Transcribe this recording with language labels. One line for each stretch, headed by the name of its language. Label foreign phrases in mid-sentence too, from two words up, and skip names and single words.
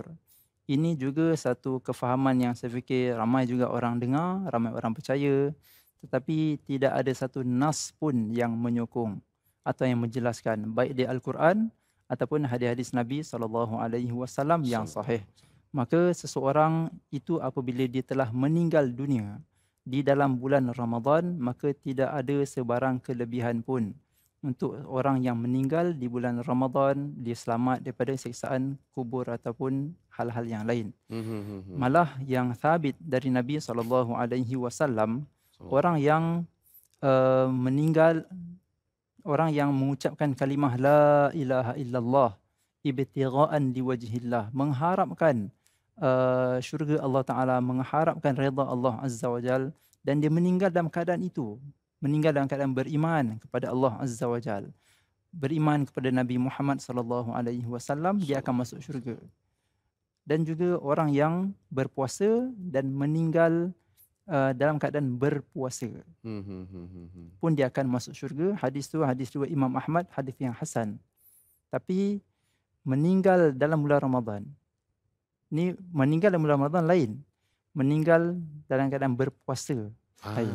Malay: Ini juga satu kefahaman yang saya fikir ramai juga orang dengar, ramai orang percaya, tetapi tidak ada satu nas pun yang menyokong atau yang menjelaskan baik di Al-Quran ataupun hadis-hadis Nabi SAW yang sahih. Maka seseorang itu apabila dia telah meninggal dunia di dalam bulan Ramadan, maka tidak ada sebarang kelebihan pun untuk orang yang meninggal di bulan Ramadan, dia selamat daripada siksaan kubur ataupun hal-hal yang lain. Malah yang thabit dari Nabi SAW, orang yang meninggal, orang yang mengucapkan kalimah
Arabic: لا إله إلا الله ابتغاء لوجه الله,
Malay: mengharapkan syurga Allah Ta'ala, mengharapkan redha Allah
Arabic: عز وجل,
Malay: dan dia meninggal dalam keadaan itu, meninggal dalam keadaan beriman kepada Allah
Arabic: عز وجل,
Malay: beriman kepada Nabi Muhammad SAW, dia akan masuk syurga. dan juga orang yang berpuasa dan meninggal dalam keadaan berpuasa pun dia akan masuk syurga. Hadis tu hadis riwayat Imam Ahmad, hadis yang hasan. Tapi meninggal dalam bulan Ramadan, ni meninggal dalam bulan Ramadan lain, meninggal dalam keadaan berpuasa lain.